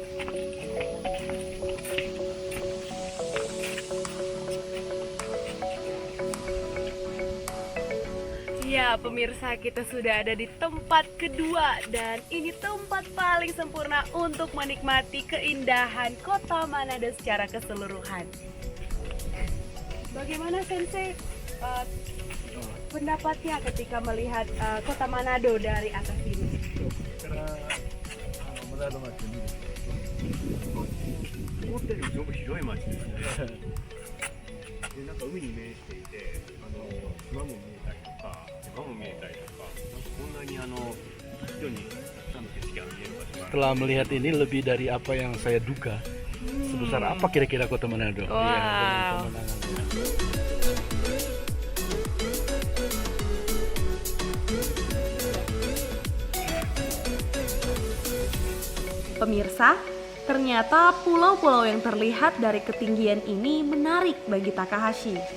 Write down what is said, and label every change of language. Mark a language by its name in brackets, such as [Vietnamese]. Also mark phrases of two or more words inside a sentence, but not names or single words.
[Indonesian] Ya, pemirsa, kita sudah ada di tempat kedua dan ini tempat paling sempurna untuk menikmati keindahan kota Manado secara keseluruhan. Bagaimana Sensei pendapatnya ketika melihat kota Manado dari atas ini? [Japanese] マナド町を見る。思ったよりすごく広い町ですね。で、なんか海に面していて、島も見えたりとか、山も見えたりとか、なんかこんなに一度にたくさんの景色が見える場所がある。 [Indonesian] Setelah melihat ini lebih dari apa yang saya duga. Sebesar apa kira-kira kota Manado? Wow. Ya, dengan pemandangannya. Pemirsa, ternyata pulau-pulau yang terlihat dari ketinggian ini menarik bagi Takahashi.